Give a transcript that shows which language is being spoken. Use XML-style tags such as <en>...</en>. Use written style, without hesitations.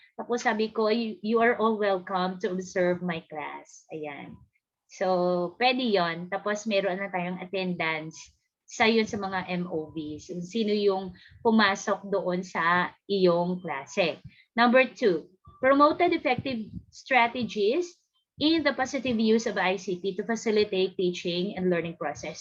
<tl>Tapos sabi ko,</tl> <en>you are all welcome to observe my class.</en> <tl>Ayan. So, pwede yon. Tapos meron na tayong attendance sa yun sa mga MOVs. Sino yung pumasok doon sa iyong klase.</tl> <en>Number 2, promoted effective strategies in the positive use of ICT to facilitate teaching and learning process.</en>